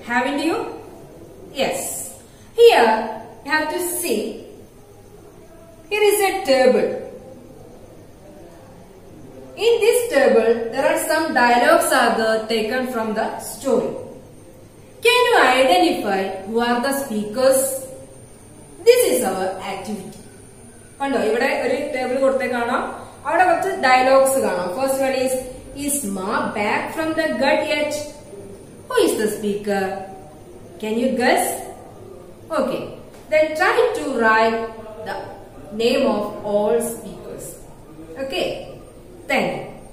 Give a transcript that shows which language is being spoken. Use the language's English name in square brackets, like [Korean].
[English] Haven't you? Yes. Here you have to see. Here is a table. In this table there are some dialogues taken from the story. Can you identify who are the speakers? This is our activity. [Malayalam] കണ്ടോ, ഇവിടെ ഒരു table കൊടുത്തേ കാണാം, അവിടെ കുറച്ച് dialogues കാണാം. [English] First one is Ma back from the gut yet? Who is the speaker? Can you guess? Okay, then try to write the name of all speakers. Okay, thank you.